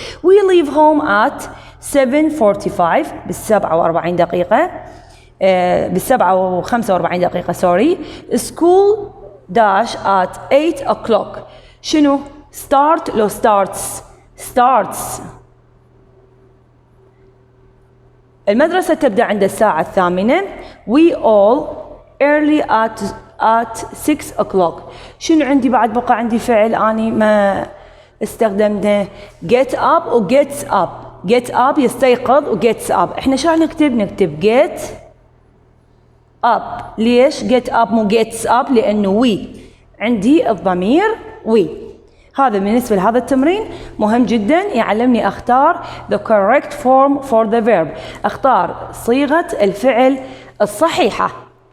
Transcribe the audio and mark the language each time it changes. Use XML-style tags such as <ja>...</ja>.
<en>we leave home at 7:45</en> <ar>ب7:45 دقيقة ب7:45</ar> <en>sorry. school dash at 8 o'clock شنو؟ start لو starts</en> <ar>المدرسة تبدأ عند الساعة 8.</ar> <en>we all early at 6 o'clock</en> <ar>شنو عندي بعد؟ بقى عندي فعل أني ما استخدمته get up و get up يستيقظ و gets up. احنا شو نكتب get up. ليش get up مو gets up؟ لأنه we عندي الضمير we. هذا بالنسبة لهذا التمرين مهم جدا يعلمني أختار</ar> <en>the correct form for the verb</en> <ar>أختار صيغة الفعل الصحيحة.</ar>